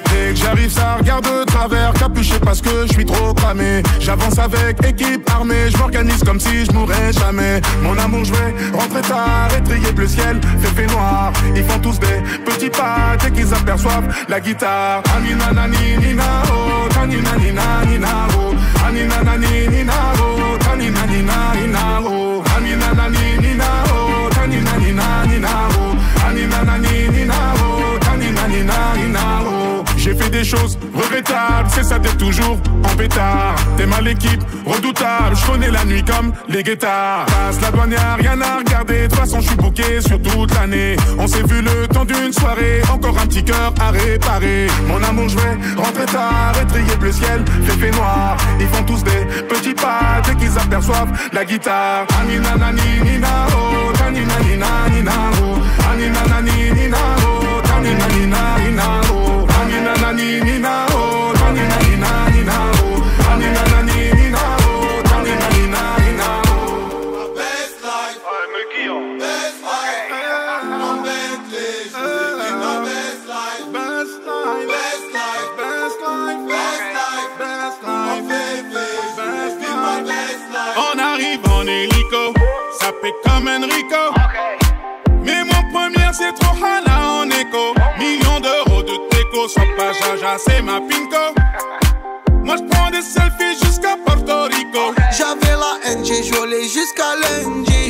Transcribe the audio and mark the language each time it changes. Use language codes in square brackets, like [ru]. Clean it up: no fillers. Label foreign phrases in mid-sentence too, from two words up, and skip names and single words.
[fr] Dès que j'arrive ça regarde de travers. Capuché parce que je suis trop cramé. J'avance avec équipe armée. Je m'organise comme si je mourrais jamais. Mon amour je vais rentrer tard. Étrier bleu ciel, fait noir. Ils font tous des petits pas dès qu'ils aperçoivent la guitare. Anina nani nina oh, tanina nina nina oh, anina nani nina oh, tanina nina nina oh, anina nani nina oh, tanina nina nina oh, anina nani nina oh, tanina nina nina oh. J'ai fait des choses regrettables, c'est ça d'être toujours en pétard. T'es mal l'équipe, redoutable, je connais la nuit comme les guettards. Passe la douane, y'a rien à regarder, de toute façon je suis booké sur toute l'année. On s'est vu le temps d'une soirée, encore un petit cœur à réparer. Mon amour, je vais rentrer tard, étrier bleu ciel, fait noir. Ils font tous des petits pas dès qu'ils aperçoivent la guitare. Anina nani nina oh, tanina nina nina oh, anina nani nina oh, tanina nina nina oh, anina nani nina oh, tanina nina nina oh, anina nani nina oh, tanina nina nina oh. [en] Best life, best life, [fr] mon Bentley, je vis ma [en] best life, best life, best life, best life, best life, best life, [fr] mon bébé, je vis ma [en] best life. [fr] On arrive en hélico, ça fait comme Enrico. Mais mon premier c'est trop hala en écho. Millions d'euros de déco, sois pas jaja, c'est ma pinko. Moi je prends des selfies jusqu'à Porto Rico. J'avais la haine, j'ai joué jusqu'à lundi.